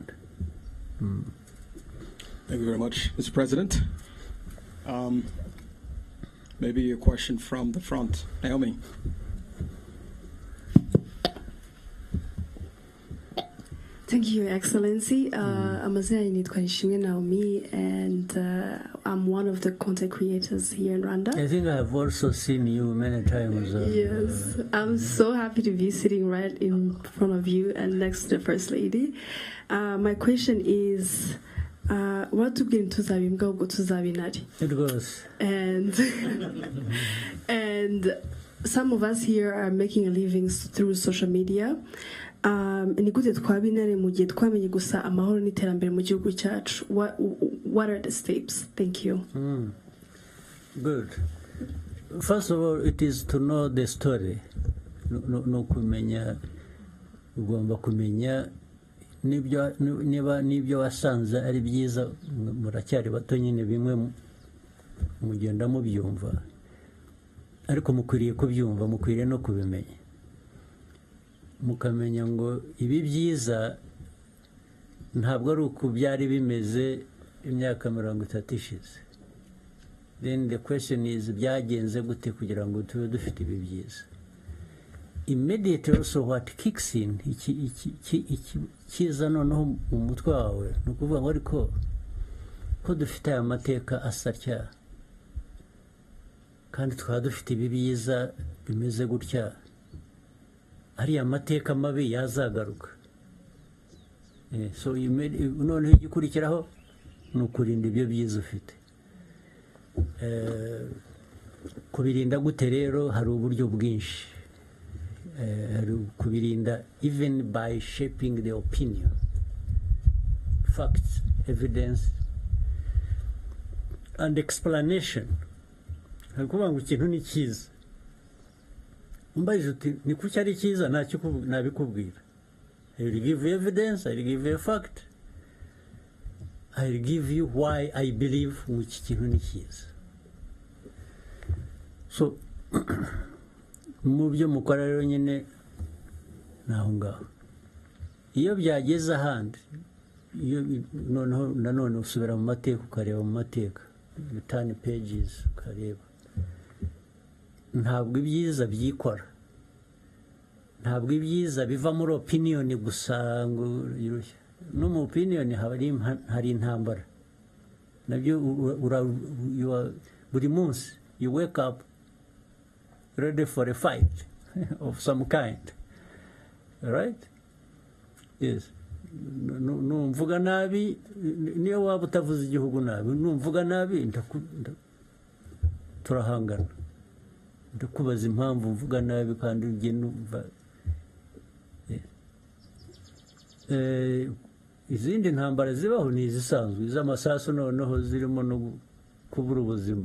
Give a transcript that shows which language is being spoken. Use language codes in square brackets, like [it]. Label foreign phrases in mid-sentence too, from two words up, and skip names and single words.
[en] Thank you very much, Mr. President. Maybe a question from the front. Naomi. Thank you, Your Excellency. [rw] Amazina nitwa [en] Naomi, and I'm one of the content creators here in Rwanda. I think I have also seen you many times. Yes, I'm so happy to be sitting right in front of you and next to the First Lady. My question is, what took them to Zabinari? It goes. And some of us here are making a living through social media. What are the steps? Thank you. Good. First of all, it is to know the story. [rw] No kumenya, ugomba kumenya nibyo wasanze ari byiza, muracyari bato nyine bimwe mugenda mubyumva, ariko mukwiriye kubyumva, mukwiriye no kubimenya, mukamenya ngo ibi byiza ntabwo ari uko byari bimeze imyaka 30 ishize. [en] then the question is [rw] byagenze gute kugira ngo tube dufite ibi byiza. [en] Immediately also what kicks in [rw] kiza noneho mu mutwe wawe ni ukuvuga ngo ariko ko dufite aya mateka asatya kandi twaba dufite ibi byiza bimeze gutya, ariya mateka mabi yazagaruka. So noneho igikurikiraho ni ukurinda ibyo byiza ufite. Kubirinda gute rero? Hari uburyo bwinshi. [en] Kubirinda even by shaping the opinion, facts, evidence and explanation. [rw] Kuvuga ngo ikintu ni cyiza, umbajije uti ni kuki ari cyiza, nabikubwira. [en] I will give you evidence, I will give you a fact, I will give you why I believe [rw] iki kintu ni cyiza. So mu byo mukora rero nyine naho ngaho, iyo byageze ahandi, iyo noneho nanone usubira mu mateka ukareba mu mateka, [en] you turn pages ukareba. [rw] Ntabwo ibyiza byikora, ntabwo ibyiza biva muri opinion gusa ngo no mu opinion hari intambara nabyo. Buri munsi [en] you wake up ready for a fight of some kind, right? Yes. [rw] Numvuga nabi, niyo waba utavuze igihugu nabi, numvuga nabi turahangana. Ndakubaza impamvu mvuga nabi kandi ugiye numva. Izindi ntambara zibaho ni izisanzwe, iz'amasasu noneho zirimo no kubura ubuzima.